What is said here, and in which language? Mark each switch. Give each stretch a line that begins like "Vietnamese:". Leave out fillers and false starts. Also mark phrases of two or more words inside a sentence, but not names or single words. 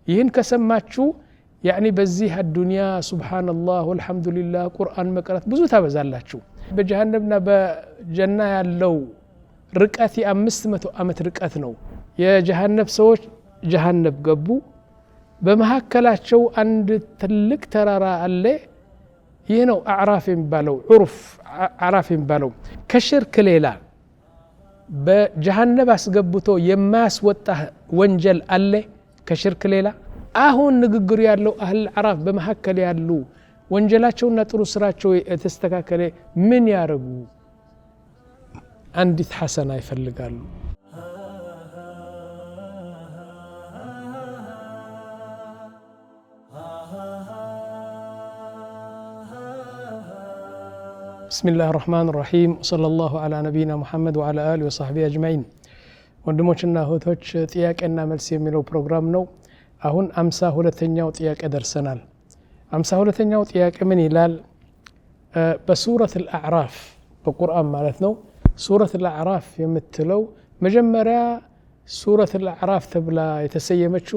Amharic: ይህን ከሰማችሁ يعني በዚህ
Arabic: الدنيا سبحان الله والحمد لله
Amharic: ቁርአን መቅራት ብዙ ታበዛላችሁ በጀሃነምና በጀና ያለው ርቀት 500 ዓመት ርቀት ነው የጀሃነም ሰዎች ጀሃነም ገቡ በመሐከላቸው አንድ ትልቅ ተራራ አለ ይህ ነው አዕራፍ የሚባለው ዑርፍ አዕራፍ የሚባለው ከሽርክ ሌላ በጀሃነም አስገብቶ የማያስወጣ ወንጀል አለ ከሽርክ ሌላ አሁን ንግግሩ ያለው አህል አዕራፍ በመሐከል ያሉ ወንጀላቸውና ጥሩ ስራቸው የተስተካከለ ምን ያረጉ አንዲት ሐሰና ይፈልጋሉ
Arabic: بسم الله الرحمن الرحيم وصلى الله على نبينا محمد وعلى آله وصحبه أجمعين
Amharic: ወንድሞችና እህቶች ጥያቄና መልስ የሚለው ፕሮግራም ነው አሁን 52ኛው ጥያቄ ደርሰናል 52ኛው ጥያቄ ምን ይላል በሱረት الأعراف በቁርአን ማለት ነው ሱረት الأعراف የምትለው መጀመሪያ ሱረት الأعراف ተብላ የተሰየመችው